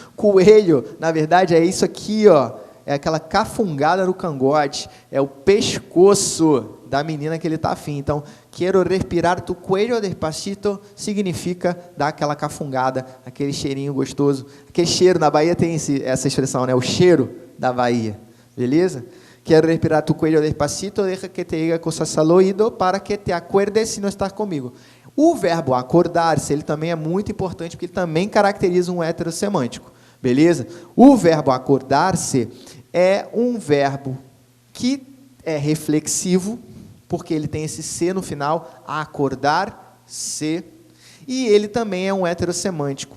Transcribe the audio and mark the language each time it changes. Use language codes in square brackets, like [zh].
[pt] Coelho, na verdade, é isso aqui, ó, é aquela cafungada no cangote, é o pescoço da menina que ele está afim. Então, quero respirar tu cuello despacito, significa dar aquela cafungada, aquele cheirinho gostoso. Aquele cheiro, na Bahia tem essa expressão, né? O cheiro da Bahia, beleza? [es] Quero respirar tu cuello despacito, deja que te diga cosas al oído, para que te acuerdes si no estás comigo. [pt] O verbo acordar-se, ele também é muito importante, porque ele também caracteriza um heterossemântico, beleza? O verbo acordar-se é um verbo que é reflexivo, porque ele tem esse se no final, acordar-se, e ele também é um heterossemântico.